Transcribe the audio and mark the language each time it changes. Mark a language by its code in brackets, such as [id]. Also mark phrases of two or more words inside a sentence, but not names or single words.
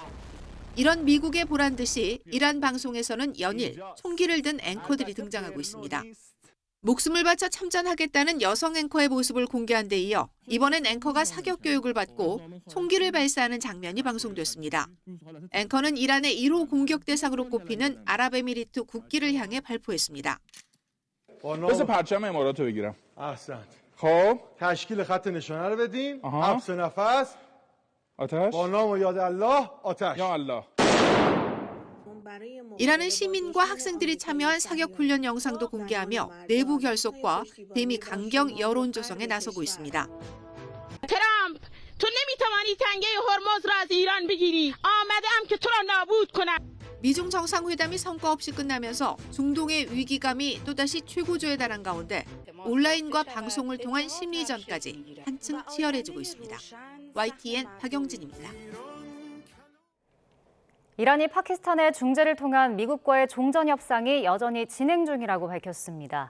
[ko] 이런 미국의 보란 듯이 이란 방송에서는 연일 총기를 든 앵커들이 등장하고 있습니다. 목숨을 바쳐 참전하겠다는 여성 앵커의 모습을 공개한 데 이어 이번엔 앵커가 사격 교육을 받고 총기를 발사하는 장면이 방송됐습니다. 앵커는 이란의 1호 공격 대상으로 꼽히는 아랍에미리트 국기를 향해 발포했습니다. [fa] بذار پرچم امارات رو بگیرم. احسنت. خب تشکیل خط نشانه رو بدیم. آها. حبس نفس. آتش. با نام و یاد الله آتش. یا الله. [ko] 이란은 시민과 학생들이 참여한 사격 훈련 영상도 공개하며 내부 결속과 대미 강경 여론 조성에 나서고 있습니다. 트럼프, [fa] تو نمیتوانی تنگه هرمز را از ایران بگیری. آمدم که تو را نابود کنم. [ko] 미중 정상회담이 성과 없이 끝나면서 중동의 위기감이 또다시 최고조에 달한 가운데 온라인과 방송을 통한 심리전까지 한층 치열해지고 있습니다. YTN 박영진입니다. 이란이 파키스탄의 중재를 통한 미국과의 종전 협상이 여전히 진행 중이라고 밝혔습니다.